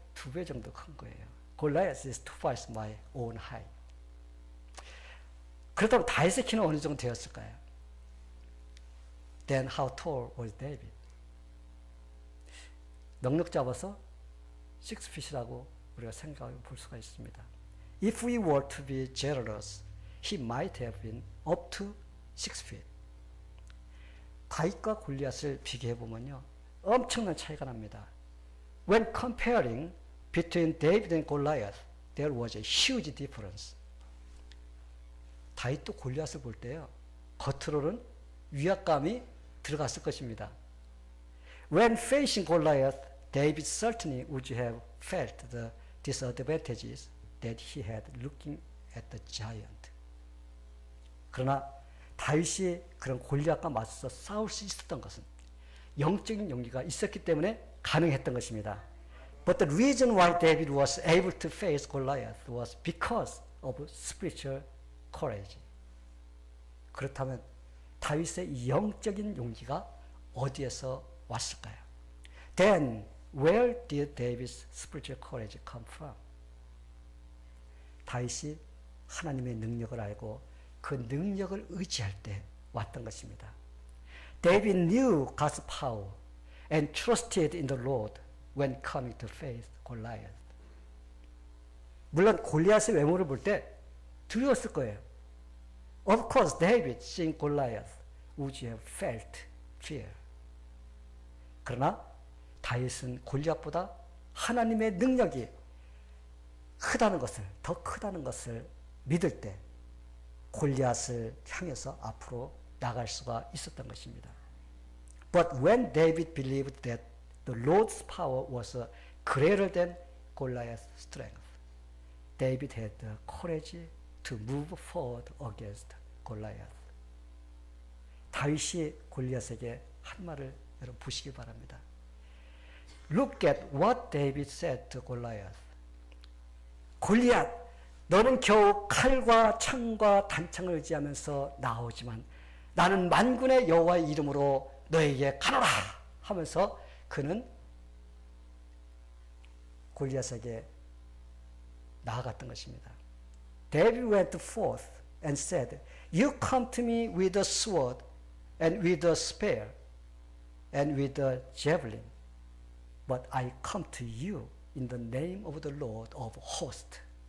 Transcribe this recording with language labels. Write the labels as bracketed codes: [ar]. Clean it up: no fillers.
[ko] 2배 정도 큰 거예요. [en] Goliath is twice my own height. [ko] 그렇다면 다윗의 키는 어느 정도 되었을까요? [en] Then how tall was David? [ko] 넉넉 잡아서 6feet이라고 우리가 생각해 볼 수가 있습니다. [en] If we were to be generous, he might have been up to 6 feet. [ko] 다윗과 골리앗을 비교해 보면요, 엄청난 차이가 납니다. [en] When comparing between David and Goliath, there was a huge difference. [ko] 다윗도 골리앗을 볼 때요, 겉으로는 위압감이 들어갔을 것입니다. [en] When facing Goliath, David certainly would have felt the disadvantages that he had looking at the giant. [ko] 그러나 다윗이 그런 골리앗과 맞서 싸울 수 있었던 것은 영적인 용기가 있었기 때문에 가능했던 것입니다. [en] But the reason why David was able to face Goliath was because of spiritual courage. [ko] 그렇다면 다윗의 이 영적인 용기가 어디에서 왔을까요? [en] Then where did David's spiritual courage come from? [ko] 다윗이 하나님의 능력을 알고 그 능력을 의지할 때 왔던 것입니다. [en] David knew God's power and trusted in the Lord when coming to face Goliath. [ko] 물론 골리앗의 외모를 볼 때 두려웠을 거예요. [en] Of course, David, seeing Goliath, would have felt fear. [ko] 그러나 다윗은 골리앗보다 하나님의 능력이 크다는 것을, 더 크다는 것을 믿을 때 골리앗을 향해서 앞으로 나갈 수가 있었던 것입니다. [en] But when David believed that the Lord's power was greater than Goliath's strength, David had the courage to move forward against Goliath. [ko] 다윗이 골리앗에게 한 말을 여러분 보시기 바랍니다. [en] Look at what David said to Goliath. [ko] 골리앗, 너는 겨우 칼과 창과 단창을 의지하면서 나오지만 나는 만군의 여호와의 이름으로 너에게 가노라 하면서 그는 골리앗에게 나아갔던 것입니다. [en] David went forth and said, You come to me with a sword and with a spear and with a javelin, but I come to you in the name of the Lord of hosts.